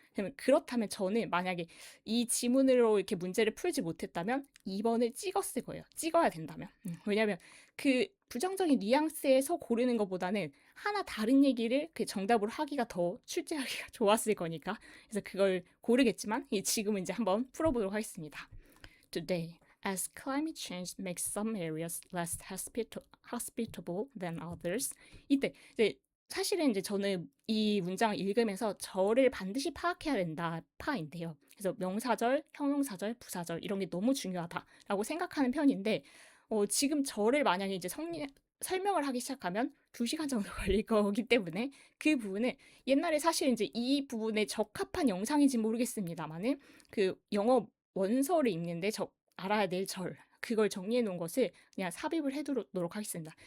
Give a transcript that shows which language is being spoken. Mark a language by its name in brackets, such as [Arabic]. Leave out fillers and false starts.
[Korean] 그러면 그렇다면 저는 만약에 이 지문으로 이렇게 문제를 풀지 못했다면 2번을 찍었을 거예요. 찍어야 된다면. 왜냐하면 그 부정적인 뉘앙스에서 고르는 것보다는 하나 다른 얘기를 그 정답으로 하기가 더 출제하기가 좋았을 거니까. 그래서 그걸 고르겠지만 지금은 이제 한번 풀어보도록 하겠습니다. [English] Today, as climate change makes some areas less hospitable than others. [Korean] 이때 이제 사실은 이제 저는 이 문장을 읽으면서 절을 반드시 파악해야 된다 파인데요. 그래서 명사절, 형용사절, 부사절 이런 게 너무 중요하다라고 생각하는 편인데 지금 절을 만약에 이제 설명을 하기 시작하면 2시간 정도 걸릴 거기 때문에 그 부분을 옛날에 사실 이제 이 부분에 적합한 영상인지 모르겠습니다만은 그 영어 원서를 읽는데 알아야 될 절, 그걸 정리해 놓은 것을 그냥 삽입을 해두도록 하겠습니다.